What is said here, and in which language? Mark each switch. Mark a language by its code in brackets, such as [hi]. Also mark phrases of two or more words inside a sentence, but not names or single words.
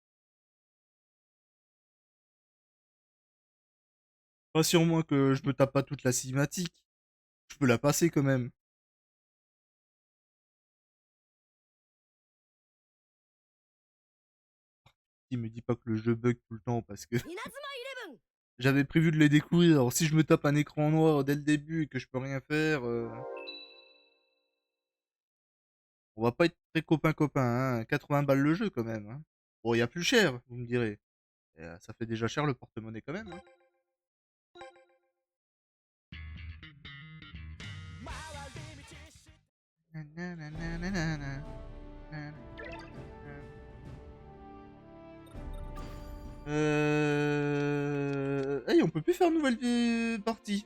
[fr] Rassure-moi que je me tape pas toute la cinématique. Je peux la passer quand même. Il me dit pas que le jeu bug tout le temps parce que 稲妻イレブン j'avais prévu de les découvrir. Alors si je me tape un écran noir dès le début et que je peux rien faire, on va pas être très copain-copain, hein. 80 balles le jeu quand même, hein. Bon, il y a plus cher, vous me direz. Et, ça fait déjà cher le porte-monnaie quand même, hein. Hey, on peut plus faire nouvelle partie.